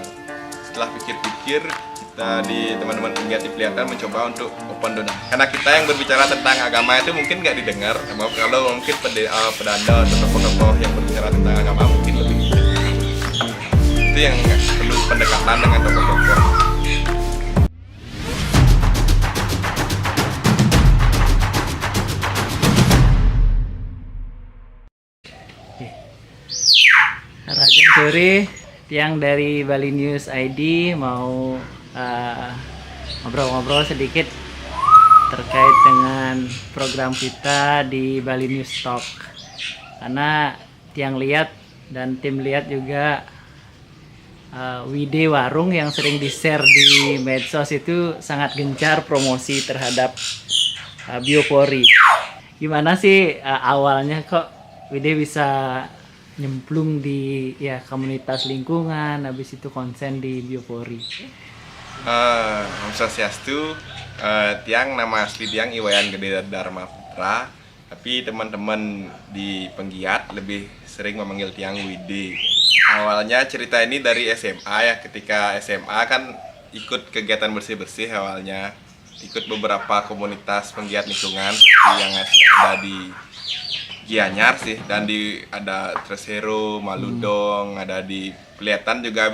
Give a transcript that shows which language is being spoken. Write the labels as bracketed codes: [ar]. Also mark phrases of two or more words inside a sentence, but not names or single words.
[id] Setelah pikir-pikir, kita di teman-teman penggiat di Peliatan mencoba untuk open donasi. Karena kita yang berbicara tentang agama itu mungkin nggak didengar. Kalau mungkin pedanda atau tokoh-tokoh yang berbicara tentang agama mungkin lebih. Itu yang perlu pendekatan dengan tokoh-tokoh. Rajan sore, Tiang dari Bali News ID mau ngobrol-ngobrol sedikit terkait dengan program kita di Bali News Talk. Karena Tiang lihat dan tim lihat juga Wide Warung yang sering di-share di medsos itu sangat gencar promosi terhadap biopori. Gimana sih awalnya kok Wide bisa nyemplung di komunitas lingkungan, habis itu konsen di biopori? Om Swastiastu, Tiang nama asli Tiang Iwayan Gede Dharma Putra, tapi teman-teman di penggiat lebih sering memanggil Tiang Widi. Awalnya cerita ini dari SMA ya, ketika SMA kan ikut kegiatan bersih-bersih awalnya, ikut beberapa komunitas penggiat lingkungan yang ada di Gianyar sih, dan ada Tresero, Maludong, ada di Peliatan juga.